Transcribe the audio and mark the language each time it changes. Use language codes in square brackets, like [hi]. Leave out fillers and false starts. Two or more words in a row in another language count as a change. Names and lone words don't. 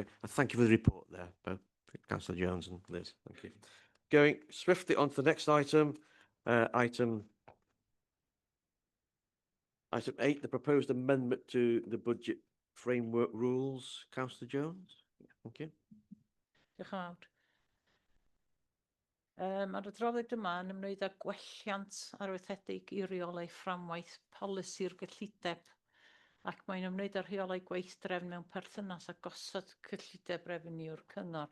[en] And thank you for the report there, both Councillor Jones and Liz. Thank you. Going swiftly on to the next item. Item 8, the proposed amendment to the budget framework rules. Councillor Jones. Thank you. [cy] Diolch yn fawr. Mae'r adroddiad yma yn ymwneud â gwelliant arweithedig i reolau fframwaith polisi'r gyllideb ac mae'n ymwneud â rheolau gweithdrefn mewn perthynas â gosod cyllideb refeniw'r cyngor.